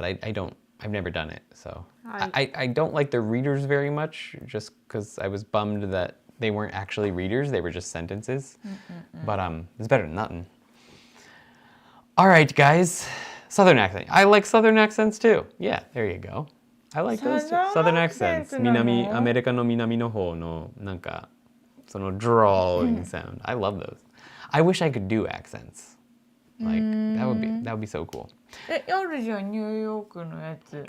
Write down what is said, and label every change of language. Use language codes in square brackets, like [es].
[en] But I've never done it, so. I don't like the readers very much, just because I was bummed that they weren't actually readers, they were just sentences. But it's better than nothing. All right, guys. Southern accent. I like Southern accents too. Yeah, there you go. I like those too. Southern accents. [ja] 南アメリカの南の方のなんかその [en] drawling sound. I love those. I wish I could do accents. Like that would be so cool. [ja] あるじゃんニューヨークのやつ。